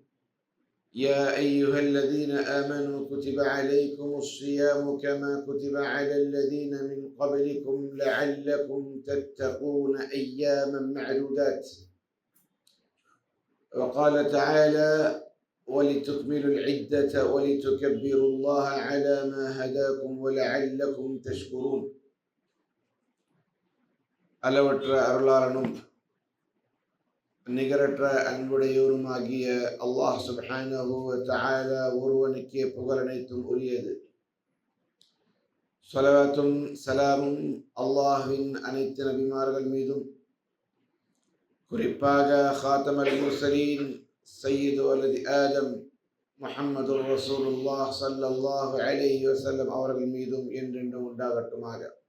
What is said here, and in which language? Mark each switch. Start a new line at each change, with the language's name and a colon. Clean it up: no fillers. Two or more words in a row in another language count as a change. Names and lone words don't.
Arabic: يا أيها الذين آمنوا كتب عليكم الصيام كما كتب على الذين من قبلكم لعلكم تتقون أياما معدودات. وقال تعالى: ولتكملوا العدة ولتكبروا الله على ما هداكم ولعلكم تشكرون.
Tamil: அளவற்ற அருளாளனும் நிகரற்ற அன்புடையோருமாகிய அல்லாஹ்
Arabic: سبحانه وتعالى
Tamil: ஒருவனுக்கே புகழ் அனைத்தும் உரியது. ஸலவாத்தும் ஸலாமும் அல்லாஹ்வின் அனைத்து நபிமார்கள் மீதும், குறிப்பாக
Arabic: خاتم المرسلين سيد ولد آدم محمد رسول الله صلى الله عليه وسلم
Tamil: அவர்கள் மீதும் என்றென்றும் உண்டாகட்டுமாக.